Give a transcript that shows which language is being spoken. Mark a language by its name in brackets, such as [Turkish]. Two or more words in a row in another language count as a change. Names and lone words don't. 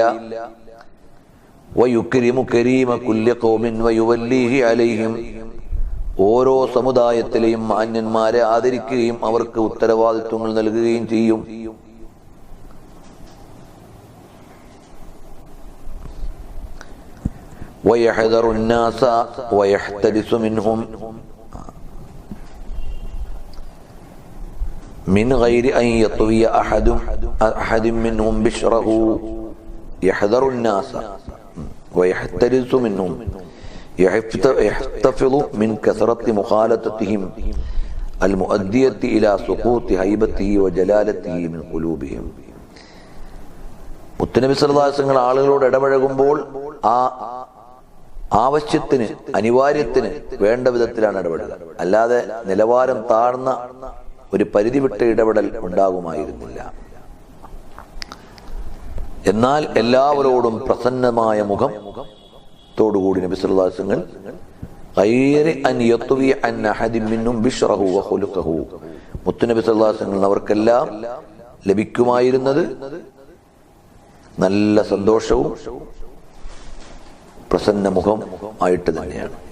[Arabic] ويكرم كريم كل قوم ويوليه عليهم, [Malayalam] ഓരോ സമുദായത്തിലെയും മാന്യന്മാരെ ആദരിക്കുകയും അവർക്ക് ഉത്തരവാദിത്വങ്ങൾ നൽകുകയും ചെയ്യും. [Arabic] വയഹ്ദറു الناس ويحترس منهم من غير أن يطوي أحد منهم بشره. يحذر الناس ويحترس منهم يحتفظ من كثرة مخالطتهم المؤدية إلى سقوط هيبته وجلالته من قلوبهم. [Malayalam] മുത്തുനബി [Arabic] صلى الله عليه وسلم [Malayalam] ആളുകളോട് ഇടപഴകുമ്പോൾ ആ ആവശ്യത്തിന്, അനിവാര്യത്തിന് വേണ്ട വിധത്തിലാണ് ഇടപെടുക. അല്ലാതെ നിലവാരം താഴ്ന്ന ഒരു പരിധി വിട്ട ഇടപെടൽ ഉണ്ടാകുമായിരുന്നില്ല. എന്നാൽ എല്ലാവരോടും പ്രസന്നമായ മുഖത്തോടുകൂടി നബി [Arabic] صلى الله عليه وسلم غير أن يطوي عن أحد منهم بشره وخلقه, [Malayalam] മുത്തുനബി [Arabic] صلى الله عليه وسلم [Malayalam] അവർക്കെല്ലാം ലഭിക്കുമായിരുന്നത് നല്ല സന്തോഷവും പ്രസന്ന മുഖം ആയിട്ട് തന്നെയാണ്.